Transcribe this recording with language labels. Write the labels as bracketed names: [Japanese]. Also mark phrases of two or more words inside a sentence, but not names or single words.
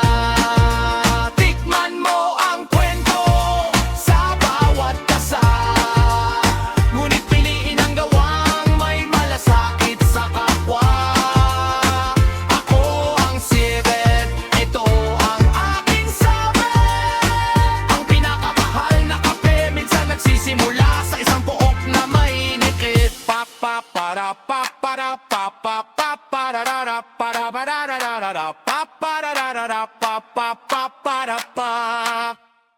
[Filipino] Tikman mo ang kwento sa bawat tasa, ngunit piliin ang gawang may malasakit sa kapwa. Ako ang sibet, ito ang aking sabi. Ang pinakamahal na kape minsan nagsisimula sa isang puok na may nikit. Pa pa para pa para pa pa pa para ra ra para ra ra ra ra pa para ra ra ra pa pa pa para pa.